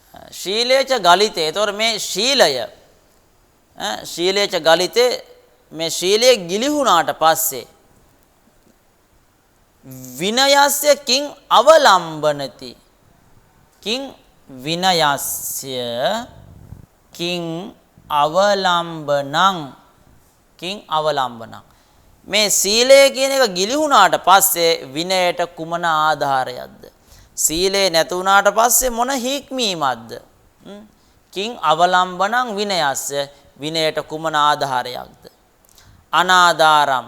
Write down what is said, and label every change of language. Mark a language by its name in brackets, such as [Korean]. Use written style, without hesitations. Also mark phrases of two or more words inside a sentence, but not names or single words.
[Sanskrit] ශීලේච ගලිතේ. [Sinhala] ඒතොර මේ ශීලය [Sanskrit] ශීලේච ගලිතේ [Sinhala] මේ ශීලයේ ගිලිහුණාට පස්සේ [Sanskrit] විනයස්ය කිං අවලම්බනති. කිං විනයස්ය කිං අවලම්බනං. කිං අවලම්බනං. [Sinhala] මේ සීලය කියන එක ගිලිහුණාට පස්සේ විනයට කුමන ආධාරයක්ද? සීලේ නැති වුණාට පස්සේ මොන හික්මීමක්ද? [Sanskrit] කිං අවලම්බනං විනයස්ය. [Sinhala] විනයට කුමන ආධාරයක්ද? අනාධාරම්.